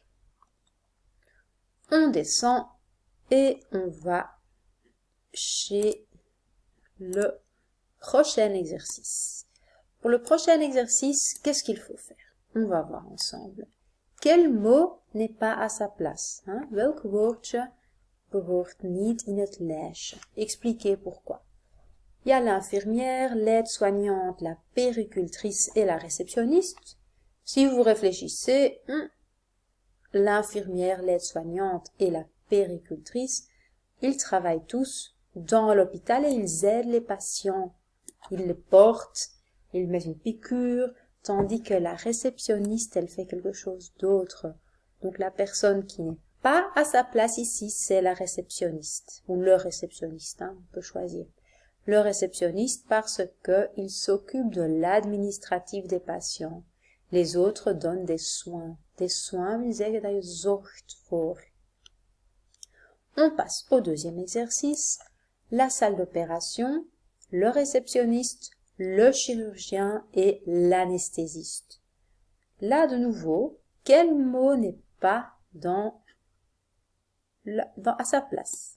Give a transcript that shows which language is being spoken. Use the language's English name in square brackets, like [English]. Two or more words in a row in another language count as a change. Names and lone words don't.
[French] On descend et on va chez le prochain exercice. Pour le prochain exercice, qu'est-ce qu'il faut faire? On va voir ensemble. Quel mot n'est pas à sa place? [Dutch] Welk woordje behoort niet in het lijstje? [French] Expliquez pourquoi. Il y a l'infirmière, l'aide-soignante, la puéricultrice et la réceptionniste. Si vous réfléchissez, l'infirmière, l'aide-soignante et la puéricultrice, ils travaillent tous dans l'hôpital et ils aident les patients. Ils les portent, ils mettent une piqûre, tandis que la réceptionniste, elle fait quelque chose d'autre. Donc la personne qui n'est pas à sa place ici, c'est la réceptionniste ou le réceptionniste, on peut choisir. Le réceptionniste parce qu'il s'occupe de l'administratif des patients. Les autres donnent des soins. Des soins [Dutch] wil zeggen dat je zorgt voor. [French] On passe au deuxième exercice. La salle d'opération, le réceptionniste, le chirurgien et l'anesthésiste. Là, de nouveau, quel mot n'est pas à sa place?